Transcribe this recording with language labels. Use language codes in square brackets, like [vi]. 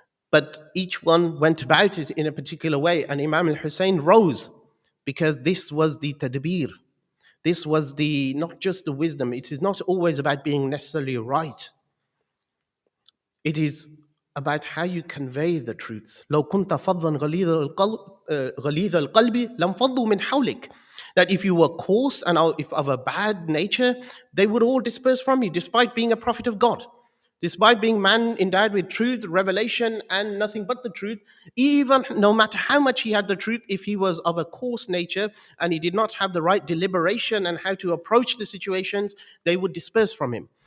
[en] But each one went about it in a particular way. And Imam al-Hussein rose because this was the tadbir. This was the not just the wisdom. It is not always about being necessarily right. It is about how you convey the truths. [ar] لو كنت فظا غليظ القلب لانفضوا من حولك. [en] That if you were coarse and if of a bad nature, they would all disperse from you, despite being a prophet of God. Despite being man endowed with truth, revelation, and nothing but the truth, even no matter how much he had the truth, if he was of a coarse nature and he did not have the right deliberation and how to approach the situations, they would disperse from him.